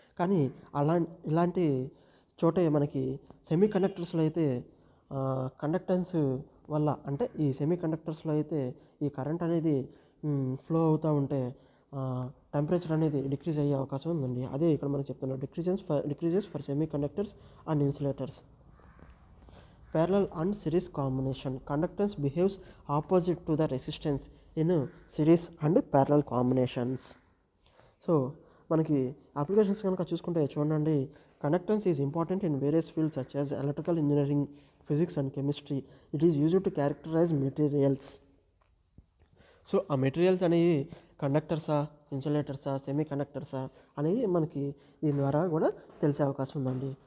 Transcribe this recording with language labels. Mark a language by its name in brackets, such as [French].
[Telugu] కానీ ఇలాంటి చోటే మనకి సెమీ కండక్టర్స్లో అయితే కండక్టెన్స్ వల్ల, అంటే ఈ సెమీ కండక్టర్స్లో అయితే ఈ కరెంట్ అనేది ఫ్లో అవుతూ ఉంటే టెంపరేచర్ అనేది డిక్రీజ్ అయ్యే అవకాశం ఉందండి. అదే ఇక్కడ మనకు చెప్తున్నారు, [English] Decreases for semi conductors and insulators. Parallel and series combination. Conductance behaves opposite to the resistance in series and parallel combinations. [Telugu] So మనకి అప్లికేషన్స్ కనుక చూసుకుంటే చూడండి, [English] Conductance is important in various fields such as electrical engineering, physics and chemistry. It is used to characterize materials. [Telugu] So ఆ materials అనేవి కండక్టర్సా, ఇన్సులేటర్సా, semi కండక్టర్సా అనేవి మనకి దీని ద్వారా కూడా తెలిసే అవకాశం ఉందండి.